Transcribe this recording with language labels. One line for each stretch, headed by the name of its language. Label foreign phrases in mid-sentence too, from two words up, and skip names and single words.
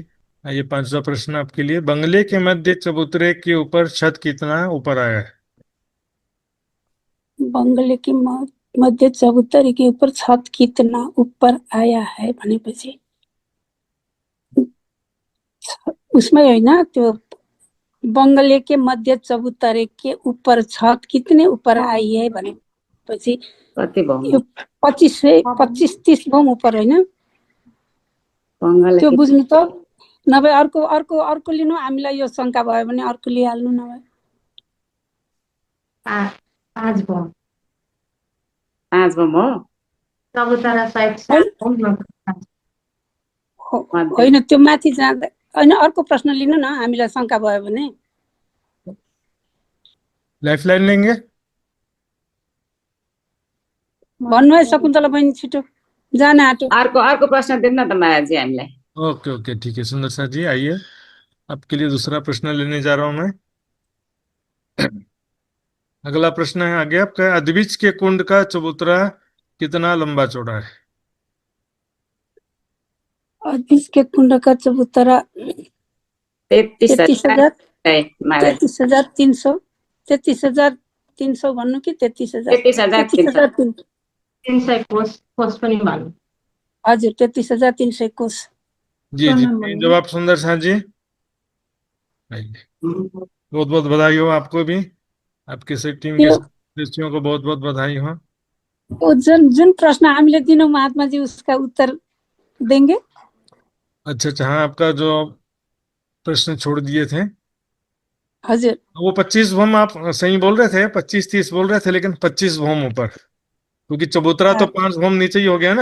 Hindi: आइए पांचवा प्रश्न आपके लिए। बंगले के मध्य चबूतरे के ऊपर छत कितना ऊपर आया है? बंगले की मध्य चबूतरे के ऊपर छत कितना ऊपर आया है भनेपछि उसमें
Nepali: होइन, त्यो
Hindi: बंगले के मध्य चबूतरे के ऊपर छत कितने ऊपर आई है भनेपछि
Nepali: कति भयो? यो 25-30 भौँ ऊपर होइन, त्यो बुझ्नु त। नभए अर्को लिनु, हामीलाई यो शंका भयो भने अर्को लिइहाल्नु। नभए 5 भयो। 5 भयो। चबुतरा साइड होइन, त्यो माथि जाँदा होइन। अर्को प्रश्न लिनु न, हामीलाई शंका भयो भने।
Hindi: लाइफलाइन लेंगे?
Nepali: भन्नु है शकुन्तला बहिनी छिटो। जान आँटो। अर्को प्रश्न दिनु न त महाराज जी हामीलाई।
Hindi: ओके ओके ठीक है सुंदर साथ जी, आइए आपके लिए दूसरा प्रश्न लेने जा रहा हूं मैं। अगला प्रश्न है आगे आपका, अद्विज के कुंड का चबूतरा कितना लंबा चौड़ा है? और इसके कुंड का चबूतरा 33,000 है महाराज।
Nepali: 33,300 33,300 भन्नु कि 33,000? 33,300 300 कोष पनि भन्नु। हजुर 33,300 कोष।
Hindi: जी जी सही जवाब सुंदर साथ जी, आइए। बहुत बहुत बधाई हो आपको भी, आपके से टीम के सदस्यों को बहुत बहुत बधाई हो। वो
Nepali: जुन प्रश्न हामीले दिनौँ
Hindi: महात्मा जी उसका उत्तर देंगे। अच्छा अच्छा, हाँ आपका जो प्रश्न छोड़ दिए थे
Nepali: हजुर
Hindi: वो 25 भूम आप सही बोल रहे थे, 25-30 बोल रहे थे, लेकिन 25 भूम ऊपर, क्योंकि चबूतरा तो 5 भूम नीचे ही हो गया ना।